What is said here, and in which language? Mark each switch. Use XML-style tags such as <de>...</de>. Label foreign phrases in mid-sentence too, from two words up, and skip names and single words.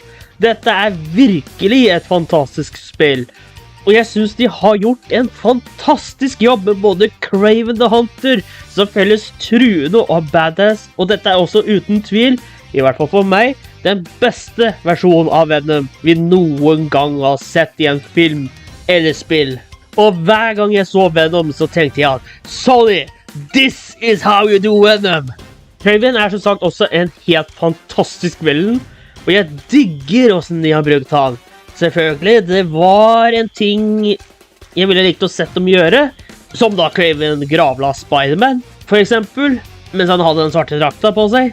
<no>Dette er virkelig et fantastisk spill, og jeg synes de har gjort en fantastisk jobb med både Kraven the Hunter, som føles truende og badass, og dette er også uten tvil, i hvert fall for meg, den beste versjonen av Venom vi noen gang har sett i en film eller spill. Og hver gang jeg så Venom, så tenkte jeg at Sony,</no> <en>this is how you do Venom!</en> <no>Kraven er som sagt også en helt fantastisk villain, og jeg digger hvordan de har brukt han. Selvfølgelig, det var en ting jeg ville likt å sett dem gjøre, som da Kraven gravla Spider-Man, for eksempel, mens han hadde den svarte drakta på seg.</no>